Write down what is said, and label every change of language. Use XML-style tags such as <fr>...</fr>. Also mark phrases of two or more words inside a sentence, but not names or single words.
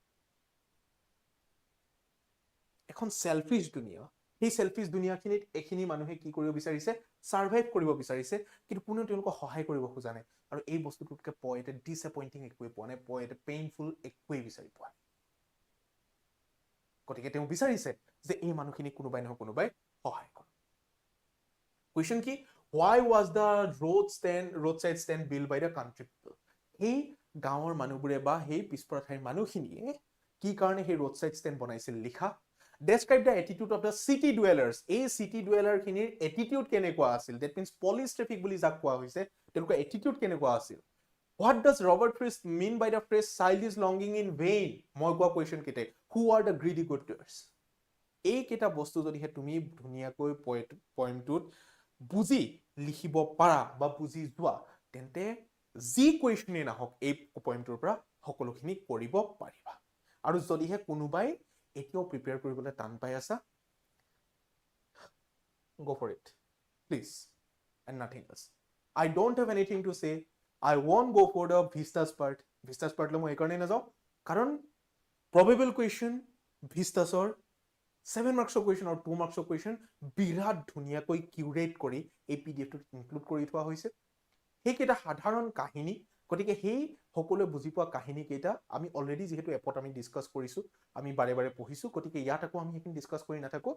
<as>এখন সেলফিশ দুনিয়া, সেই সেলফিশ দুনিয়াখিনিত এইখিনি মানুহে কি কৰিব বিচাৰিছে, সাৰ্ভাইভ কৰিব বিচাৰিছে, কিন্তু কোনেও তেওঁলোকক সহায় কৰিব খোজা নাই. আৰু এই বস্তুটোতকে পয়েটে ডিসএপইণ্টিং একোৱে পোৱা নাই, পয়েটে পেইনফুল একোৱেই বিচাৰি পোৱা নাই. গতিকে তেওঁ বিচাৰিছে যে এই মানুহখিনিক কোনোবাই নহয় কোনোবাই সহায় কৰক. কুৱেশ্যন কি?</as> <en>Why was the roadside stand built by the country people?</en> <as>সেই গাঁৱৰ মানুহবোৰে বা সেই পিছপৰা ঠাইৰ মানুহখিনিয়ে কি কাৰণে সেই</as> <en>roadside stand</en> <as>বনাইছিল লিখা.</as> <en>Describe the attitude of the city dwellers.</en> <as>এই</as> <en>city dweller</en> <as>খিনিৰ attitude কেনেকুৱা আছিল?</as> <en>That means police traffic</en> <as>বুলি যাক কোৱা হৈছে, তেওঁলোকৰ attitude কেনেকুৱা আছিল?</as> <en>What does Robert Frost mean by the phrase childish longing in vain?</en> <as>মই কোৱা question কেইটা,</as> <en>who are the greedy good doers?</en> <as>এই কেইটা বস্তু যদিহে তুমি ধুনীয়াকৈ পয়েমটোত বুজি লিখিব পাৰা বা বুজি যোৱা, তেন্তে যি কুৱেশ্যনেই নাহক এই পয়েমটোৰ পৰা সকলোখিনি কৰিব পাৰিবা. আৰু যদিহে কোনোবাই এতিয়াও প্ৰিপেয়াৰ কৰিবলৈ টান পাই আছা,</as> <en>go for it, please, and nothing else. I don't have anything to say. I won't go for the vistas part.</en> <as>Vistas part মই এইকাৰণে নাযাওঁ কাৰণ</as> <en>probable question</en> <as>vistasৰ 7 marksৰ question আৰু 2 marksৰ question বিৰাট ধুনীয়াকৈ কিউৰেট কৰি এই পিডিএফটোত ইনক্লুড কৰি থোৱা হৈছে. সেইকেইটা সাধাৰণ কাহিনী, গতিকে সেই সকলোৱে বুজি পোৱা কাহিনী কেইটা আমি অলৰেডি যিহেতু এপত আমি ডিছকাছ কৰিছোঁ, আমি বাৰে বাৰে পঢ়িছোঁ, গতিকে ইয়াত আকৌ আমি সেইখিনি ডিছকাছ কৰি নাথাকোঁ.</as>